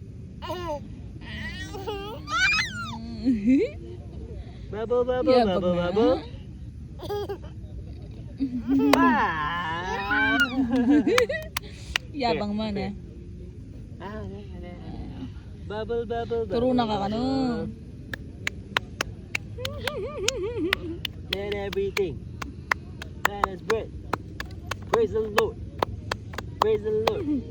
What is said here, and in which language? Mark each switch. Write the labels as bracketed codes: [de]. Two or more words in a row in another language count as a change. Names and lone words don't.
[en] Bubble, bubble, [tl] Yabang [en] bubble, [tl] na. [en] bubble. Ah! [tl] Yabang man eh. [en] Bubble, bubble, bubble. [tl] Turo na ka kano. [en] Let everything that is breath. Praise the Lord. Praise the Lord.